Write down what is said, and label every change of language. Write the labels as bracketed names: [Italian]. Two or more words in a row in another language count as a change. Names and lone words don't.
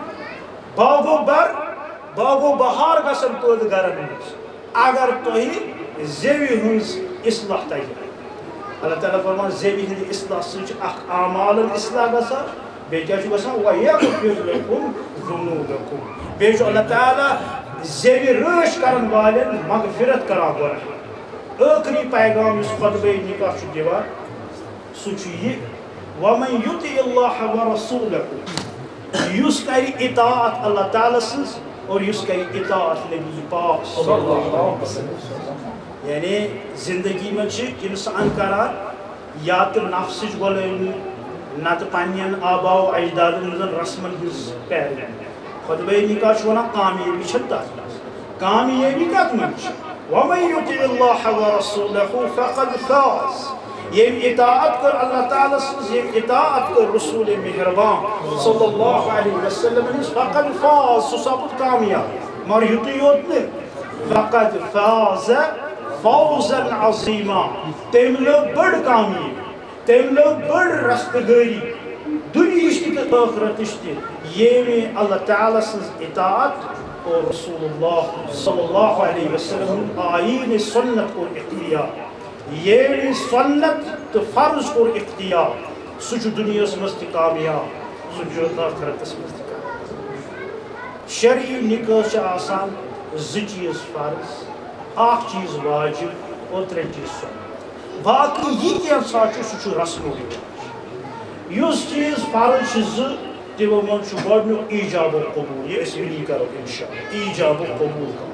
[Kashmiri] باغو باغو بہار گژھن پٲدٕ گرن منٛز اگر تۄہہِ زیوِ ہٕنٛز اصلاح تگہِ اللہ تعالیٰ فرمان زیوِ ہٕنٛدِ اصلاح سۭتۍ چھُ اکھ اعمالن اصلاح گژھان بیٚیہِ کیٛاہ چھُ گژھان [Arabic] وَیَغفِرْ لَکُم ذُنوٗبَکُم [Kashmiri] بیٚیہِ چھُ اللہ تعالیٰ زیوِ رٲچھ کرن والٮ۪ن مغفرت کران گۄڈٕ ٲخری پیغام یُس خطبے نکاح چھُ دِوان سُہ چھُ یہِ [Arabic] وَمَن یُطِعِ اللّٰهَ وَرَسُولَهُ [Kashmiri] یُس کرِ اطاعت اللہ تعالیٰ سٕنٛز اور یُس کرِ اطاعت نبی پاک [Arabic] صلی اللہ علیہ وسلم [Kashmiri] یعنی زندگی منٛز چھِ انسان کران یا تہٕ نفسٕچ غۄلٲمی نتہٕ پننٮ۪ن آباو اجدادن ہٕنٛزن رسمن ہٕنٛز پیروی خطبے نکاح چھُ ونان کامیٲبی چھےٚ تتھ منٛز کامیٲبی کتھ منٛز چھِ [Arabic] وَمَن یُطِعِ اللّٰهَ وَرَسُولَهُ فَقَدْ فَازَ [Kashmiri] ییٚمۍ اطاعت کٔر اللہ تعالیٰ سٕنٛز ییٚمۍ اطاعت کٔر رسوٗلِ مہربان [Arabic] صلی اللہ علیہ وسلم [Kashmiri] ہٕنٛز [Arabic] فقد فاز [Kashmiri] سُہ سپُد کامیاب مگر یُتُے یوت نہٕ [Arabic] فقد فاز فوزا عظیما [Kashmiri] تٔمۍ لٔب بٔڑ کامیٲبی تٔمۍ لٔب بٔڑ رستہٕ گٲری دُنہِچ تہِ تہٕ ٲخرتٕچ تہِ ییٚمہِ اللہ تعالیٰ سٕنٛز اطاعت اور رسول اللہ [Arabic] صلی اللہ علیہ وسلم [Kashmiri] ہُنٛد آیٖنِ سُنت کوٚر اختیار ییٚمہِ سُنت تہٕ فرض کوٚر اختیار سُہ چھُ دُنیاہس منٛز تہِ کامیاب سُہ چھُ ٲخرتس منٛز تہِ کامیاب شرعی نکاح چھِ آسان زٕ چیٖز فرض اکھ چیٖز واجب اور ترٛےٚ چیٖز سُنت باقٕے یہِ کینٛژھا چھُ سُہ چھُ رسمو رِواج یُس چیٖز فرض چھِ زٕ تِمو منٛز چھُ گۄڈنیُک ایٖجاب و قبوٗل یہِ أسۍ وٕنی کرو [Arabic] انشاء اللہ [Kashmiri] ایٖجاب و قبوٗل